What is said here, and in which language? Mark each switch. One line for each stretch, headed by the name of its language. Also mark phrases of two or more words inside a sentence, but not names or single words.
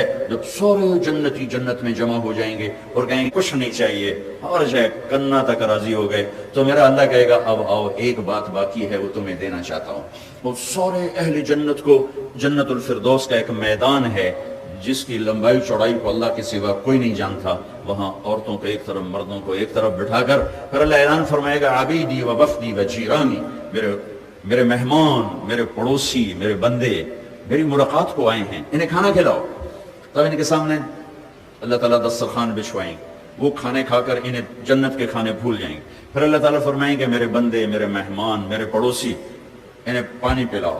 Urdu: جب سارے جنتی جنت میں جمع ہو جائیں گے اور کہیں گے کچھ نہیں چاہیے اور جائے کنا تک راضی ہو گئے، تو میرا اللہ کہے گا اب آؤ، ایک بات باقی ہے، وہ تمہیں دینا چاہتا ہوں۔ وہ سارے اہل جنت کو، جنت الفردوس کا ایک میدان ہے جس کی لمبائی چوڑائی کو اللہ کے سوا کوئی نہیں جانتا، وہاں عورتوں کو ایک طرف، مردوں کو ایک طرف بٹھا کر پھر اللہ اعلان فرمائے گا
Arabic: عبیدی و وفدی و جیرانی،
Urdu: میرے مہمان، میرے پڑوسی، میرے بندے میری ملاقات کو آئے ہیں، انہیں کھانا کھلاؤ۔ تب ان کے سامنے اللہ تعالیٰ دسترخوان بچھوائیں گے، وہ کھانے کھا کر انہیں جنت کے کھانے بھول جائیں گے۔ پھر اللہ تعالیٰ فرمائیں گے میرے بندے، میرے مہمان، میرے پڑوسی، انہیں پانی پلاؤ۔